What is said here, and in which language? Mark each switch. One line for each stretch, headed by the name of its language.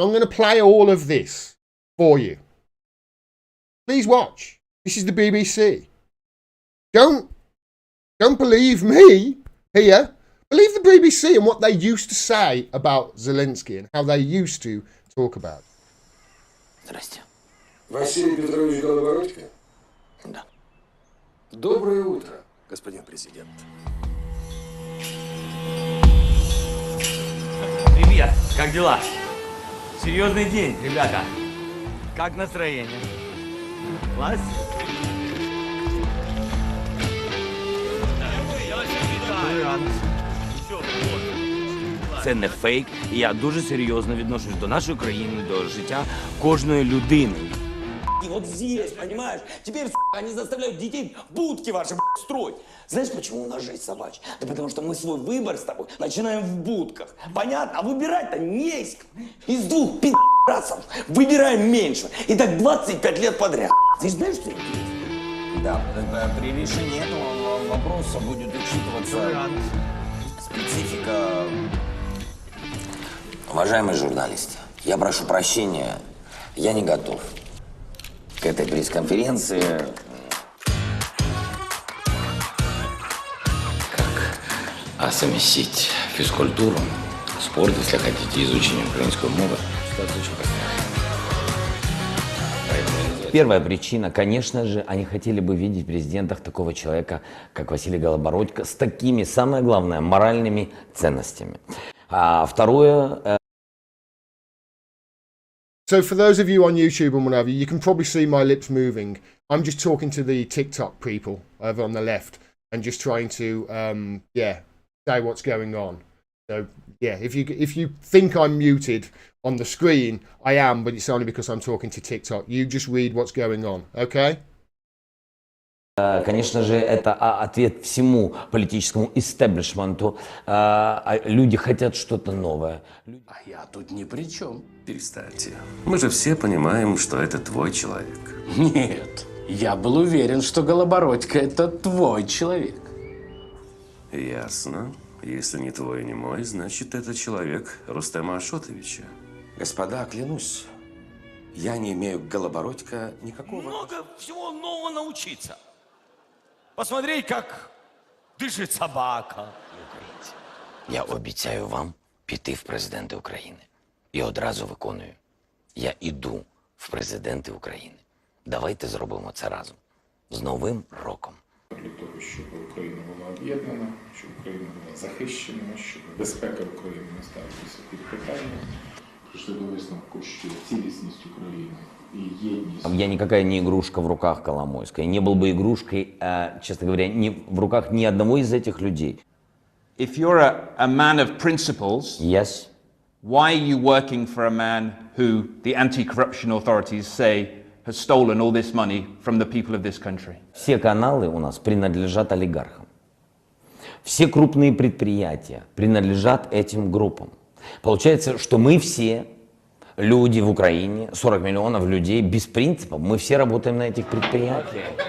English: I'm going to play all of this for you. Please watch. This is the BBC. Don't believe me here. Believe the BBC and what they used to say about Zelensky and how they used to talk about it.
Russian: Здрасте. Василий Петрович Голобородько? Да. Доброе утро. Господин президент. Привет, как дела? Серьезный день, ребята. Как настроение? Класс?
Ukrainian: Це не фейк, і я дуже серйозно відношусь до нашої країни, до життя кожної людини.
Russian: И вот здесь, понимаешь, теперь, они заставляют детей в будки ваши, строить. Знаешь, почему у нас жизнь собачья? Да потому что мы свой выбор с тобой начинаем в будках. Понятно? А выбирать-то не из двух пи***цев выбираем меньше. И так 25 лет подряд. Ты знаешь, что это есть? Да, при решении этого вопроса будет учитываться специфика. Уважаемые журналисты, Я прошу прощения, я не готов к этой пресс-конференции. Как совместить физкультуру, спорт, если хотите, изучение украинского мовы. Первая причина, конечно же, они хотели бы видеть в президентах такого человека, как Василий Голобородько, с такими, самое главное, моральными ценностями. А второе...
English: So for those of you on YouTube and whatever, you can probably see my lips moving. I'm just talking to the TikTok people over on the left and just trying to, say what's going on. So yeah, if you think I'm muted on the screen, I am, but it's only because I'm talking to TikTok. You just read what's going on, okay?
Russian: Конечно же, это ответ всему политическому истеблишменту. Люди хотят что-то новое. А я тут ни при чем. Перестаньте. Мы же все понимаем, что это твой человек. Нет, я был уверен, что Голобородько – это твой человек. Ясно. Если не твой и не мой, значит, это человек Рустема Ашотовича. Господа, клянусь, я не имею к Голобородько никакого... Много всего нового научиться. Посмотреть, как дышит собака.
Ukrainian: Я обіцяю вам піти в президенти України. І одразу виконую. Я іду в президенти України. Давайте зробимо це разом. З Новим роком. Для того, щоб Україна була об'єднана, щоб Україна була захищена, щоб безпека України не ставилася під питання. Прийшли до висновку, що цілісність України и едность.
Russian: Я никакая не игрушка в руках Коломойской. Не был бы игрушкой, честно говоря, в руках ни одного из этих людей.
English: If you're a man of principles, Yes. why are you working for a man who the anti-corruption authorities say has stolen all this money from the people of this country?
Russian: Все каналы у нас принадлежат олигархам. Все крупные предприятия принадлежат этим группам. Получается, что мы все люди в Украине, 40 миллионов людей без принципов, мы все работаем на этих предприятиях.